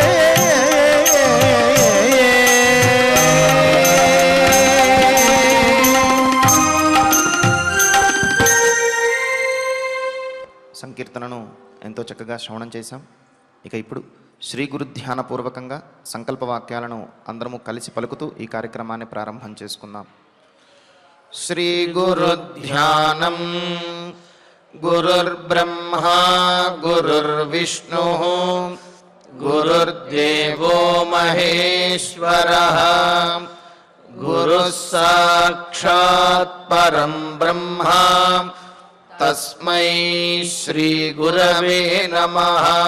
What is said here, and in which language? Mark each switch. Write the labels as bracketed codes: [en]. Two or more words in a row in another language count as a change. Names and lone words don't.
[te] సంకీర్తనను ఎంతో చక్కగా శ్రవణం చేశాం. ఇక ఇప్పుడు శ్రీ గురు ధ్యానపూర్వకంగా సంకల్ప వాక్యాలను అందరము కలిసి పలుకుతూ ఈ కార్యక్రమాన్ని ప్రారంభం చేసుకుందాం. శ్రీ గురు ధ్యానం [sa] गुरुर्ब्रह्मा गुरुर्विष्णुः गुरुर्देवो महेश्वरः गुरुः साक्षात् परं ब्रह्मा तस्मै श्रीगुरवे नमः।